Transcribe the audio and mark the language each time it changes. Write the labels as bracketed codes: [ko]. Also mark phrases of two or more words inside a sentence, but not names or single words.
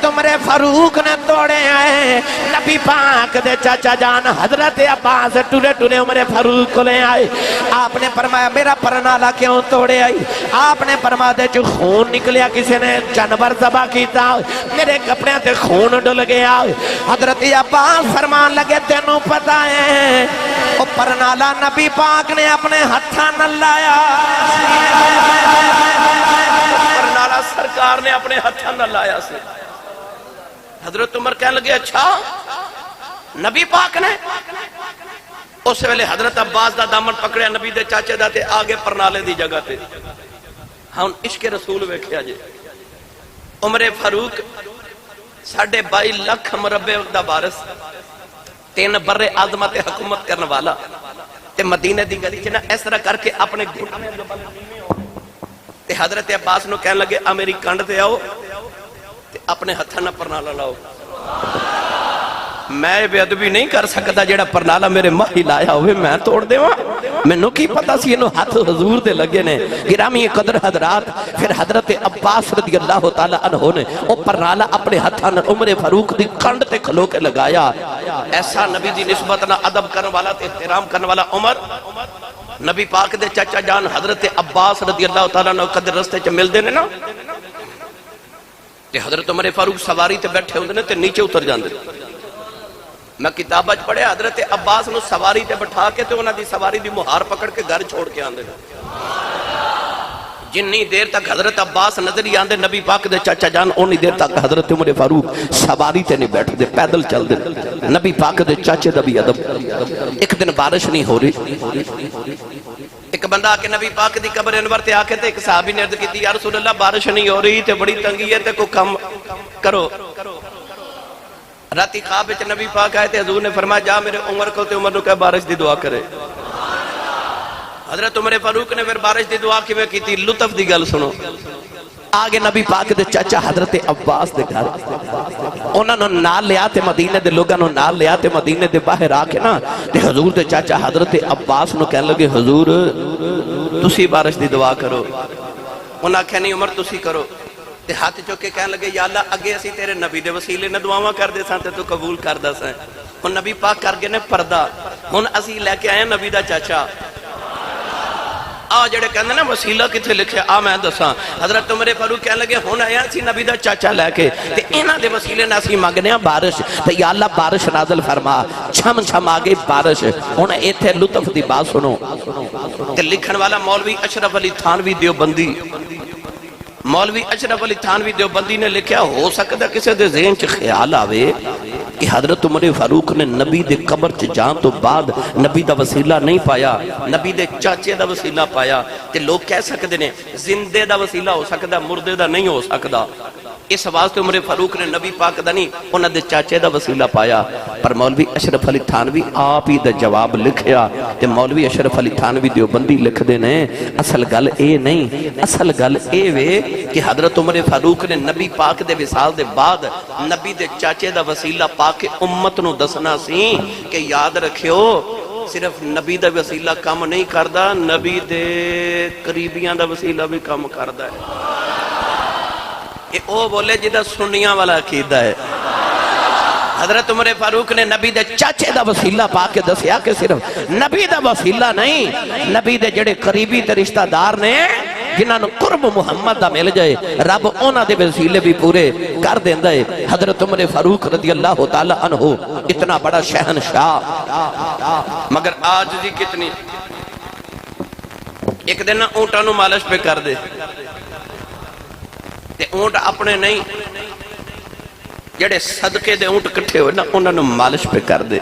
[pa] عمر فاروق نے توڑے آئے نبی پاک دے چاچا جان حضرت عباس ٹولے ٹولے عمر فاروق کو لے آئے آپ نے فرمایا میرا پرنالا کیوں توڑے آئی آپ نے فرمایا دے جو خون نکلیا کسی نے جانور ذبح کیتا میرے کپڑے تے خون ڈل گیا حضرت عباس فرمان لگے تینوں پتہ ہے وہ پرنالا نبی پاک نے اپنے ہتھاں نہ لایا پرنالا سرکار نے اپنے ہتھاں نہ لایا سے حضرت عمر کہنے لگے اچھا نبی پاک نے اس ویلے حضرت عباس دا دامن پکڑیا نبی دے چاچے دا تے آگے پرنالے دی جگہ تے ہاں عشق رسول ویکھیا جے عمر فاروق 22.5 لاکھ مربع دا وارث 3 بر عظمت حکومت کرنے والا تے مدینہ دی گلی چ نا اس طرح کر کے اپنے گھٹنے جو بل تے حضرت عباس نو کہنے لگے میری کنڈ تے آؤ تے اپنے ہتھاں نہ پرنالا لاؤ میں بے ادبی نہیں کر سکتا جڑا پرنالا میرے ماہی لایا ہوئے میں توڑ دے وہاں میں نو کی پتا سی انہوں ہاتھ حضور دے لگے نے گرامی قدر حضرات پھر حضرت عباس [ar] رضی اللہ تعالیٰ عنہ [pa] نے وہ پرنالا اپنے ہاتھاں عمر فاروق دی کنڈ تے کھلو کے لگایا ایسا نبی دی نسبت نہ ادب کرنے والا تے احترام کرنے والا عمر نبی پاک دے چاچا جان حضرت عباس [ar] رضی اللہ تعالیٰ عنہ [pa] قدر رستے چ مل دینے نا تے حضرت عمر فاروق سواری تے بیٹھے ہوندے نے تے نیچے اتر جاندے میں کتاب اج پڑھے حضرت عباس نو سواری تے بٹھا کے تے انہاں دی سواری دی مہار پکڑ کے گھر چھوڑ کے آندے جنی دیر تک حضرت عباس نظر ہی آندے نبی پاک دے چاچا جان اونی دیر تک حضرت عمر فاروق سواری تے نہیں بیٹھ دے پیدل چل دے نبی پاک دے چاچے دا بھی ادب ایک دن بارش نہیں ہو رہی ایک بندہ آکے نبی پاک دی قبر انور تے آکے تے [ur] ایک صحابی نے عرض کی تھی [ar] یا رسول اللہ [pa] بارش نہیں ہو رہی تے بڑی تنگی ہے تے کو کم کرو راتی خواب وچ نبی پاک آئے تے حضور نے فرمایا جا میرے عمر کو تے عمر نو کہ بارش دی دعا کرے حضرت عمر فاروق نے پھر بارش دی دعا کیویں کیتی لطف دی گل سنو آگے نبی پاک دے چاچا حضرت عباس دے گھر انہاں نو نال لیا تے مدینے دے لوگاں نو نال لیا تے مدینے دے باہر آ کے نا تے حضور دے چاچا حضرت عباس نو کہنے لگے حضور تسی بارش دی دعا کرو انہاں کہا نہیں عمر تسی کرو تے ہاتھ چوکے کہنے لگے [ar] یا اللہ [pa] اگے اسی تیرے نبی دے وسیلے نے دعاواں کر دے سان تے تو قبول کر دا سان ہن نبی پاک کر گئے نے پردہ ہن اسی لے کے آئے نبی دا چاچا جڑے کہندے نا وسیلہ کتھے لکھے میں دساں حضرت عمر فاروق کہنے لگے ہن آیا سی نبی دا چاچا لے کے تے انہاں دے وسیلے نال اسی منگنے ہاں بارش تے [ar] یا اللہ [pa] بارش نازل فرما چھم چھم آ گئی بارش ہن ایتھے لطف دی بات سنو تے لکھن والا مولوی اشرف علی تھانوی دیوبندی مولوی اشرف علی تھانوی دیوبندی نے لکھیا ہو سکتا کسے دے ذہن چ خیال آوے کہ حضرت عمر فاروق نے نبی دے قبر چ جان تو بعد نبی دا وسیلہ نہیں پایا نبی دے چاچے دا وسیلہ پایا تے لوگ کہہ سکتے نے زندے دا وسیلہ ہو سکتا مردے دا نہیں ہو سکتا اس واسطے عمر فاروق نے نبی پاک دا نہیں انہاں دے چاچے دا وسیلہ پایا پر مولوی اشرف علی تھانوی آپ ہی دا جواب لکھیا تے مولوی اشرف علی تھانوی دیوبندی لکھ دے نے اصل گل اے نہیں اصل گل اے وے کہ حضرت عمر فاروق نے نبی پاک دے وصال دے بعد نبی دے چاچے دا وسیلہ پاک امت نو دسنا سی کہ یاد رکھیو صرف نبی دا وسیلہ کام نہیں کردا نبی دے قریبیاں دا وسیلہ بھی کام کردا ہے یہ او بولے جدہ سنیاں والا عقیدہ ہے حضرت عمر فاروق نے نبی دے چاچے دا وسیلہ پا کے دسیا کہ صرف نبی دا وسیلہ نہیں، نبی دے جڑے قریبی تے رشتہ دار نے جنہاں نو قرب محمد دا مل جائے رب اونا دے وسیلے بھی پورے کر دیندہ ہے۔ حضرت عمر فاروق [ar] رضی اللہ تعالی عنہ [pa] اتنا بڑا شہنشاہ، مگر آج دی کتنی، ایک دن اونٹاں نو مالش پہ کر دے تے اونٹ اپنے نہیں، جڑے صدقے دے اونٹ کٹھے ہوئے نا انہوں نے مالش پہ کر دے۔